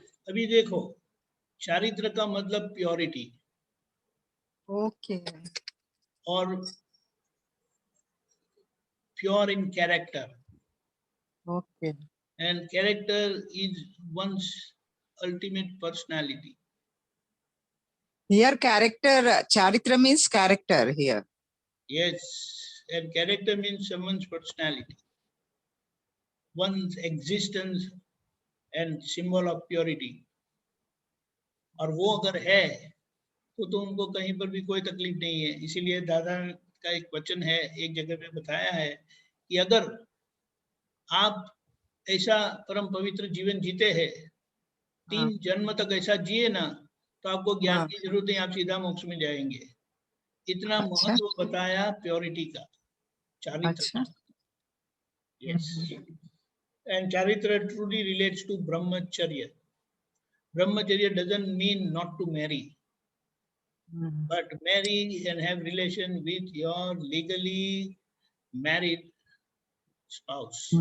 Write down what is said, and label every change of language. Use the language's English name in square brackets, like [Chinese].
[Hindi] अभी देखो, चारित्र का मतलब प्योरिटी, [English] Okay. और pure in character, okay. And character is one's ultimate personality. Here character, charitra means character here. Yes, and character means someone's personality, one's existence and symbol of purity. [Hindi] और वो अगर है तो उनको कहीं पर भी कोई तकलीफ नहीं है। इसीलिए दादा का एक वचन है, एक जगह पे बताया है कि अगर आप ऐसा परम पवित्र जीवन जीते हैं, 3 जन्म तक ऐसा जिए ना, तो आपको ज्ञान की जरूरत नहीं, आप सीधा मोक्ष में जाएंगे। इतना महत्व बताया प्योरिटी का, चारित्र का। [English] Yes, and चारित्र truly relates to brahmacharya. Brahmacharya doesn't mean not to marry, but marry and have relation with your legally married spouse.